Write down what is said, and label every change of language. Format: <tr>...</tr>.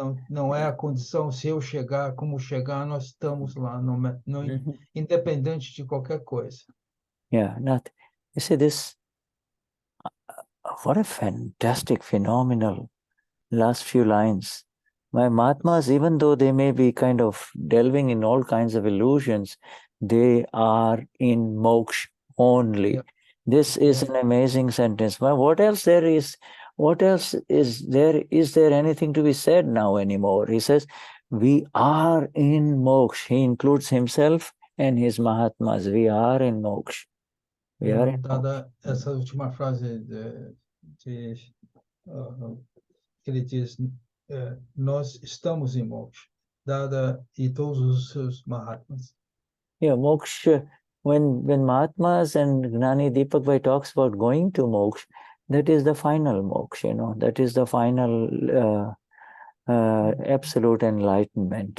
<pt>Não é a condição, se eu chegar, como chegar, nós estamos lá, independente de qualquer coisa.</pt> <en>Yeah, not. You see this. What a fantastic, phenomenal last few lines. My Mahatmas, even though they may be kind of delving in all kinds of illusions, they are in moksha only. Yeah. This is an amazing sentence. Well, what else there is? What else is there? Is there anything to be said now anymore? He says, we are in moksha. He includes himself and his Mahatmas. We are in moksha. We are in moksha.</en> <pt>Dada essa última frase que ele diz, nós estamos em moksha, Dada e todos os seus Mahatmas.</pt> <en>Yeah, moksha, when Mahatmas and Gnani Deepak talks about going to moksha, that is the final moksha, that is the final absolute enlightenment.</en>